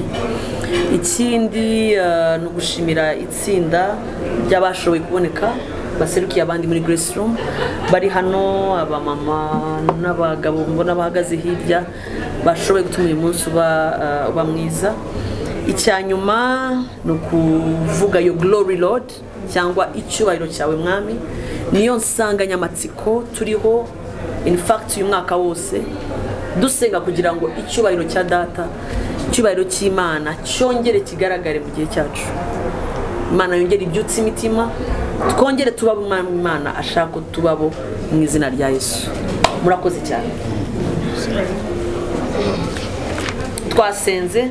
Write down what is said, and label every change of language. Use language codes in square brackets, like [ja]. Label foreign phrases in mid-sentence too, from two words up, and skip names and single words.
[rw] Ikindi ni ugushimira itsinda ry'abashoboye kuboneka baserukiye abandi muri Grace Room, bari hano, abamama n'abagabo mbona bahagaze hirya bashoboye gutuma uyu munsi uba mwiza. Icyanyuma ni ukuvuga yo [en] glory Lord [rw] cyangwa icyubahiro cyawe mwami, niyo nsanganyamatsiko turiho. [en] In fact [rw] uyu mwaka wose dusenga kugira ngo icyubahiro cya data, icyubahiro cy'Imana cyongere kigaragare mu gihe cyacu. Imana yongere ibyutse imitima twongere tubabo Imana ashaka ko tubabo mu izina rya Yesu. Murakoze cyane. Twasenze.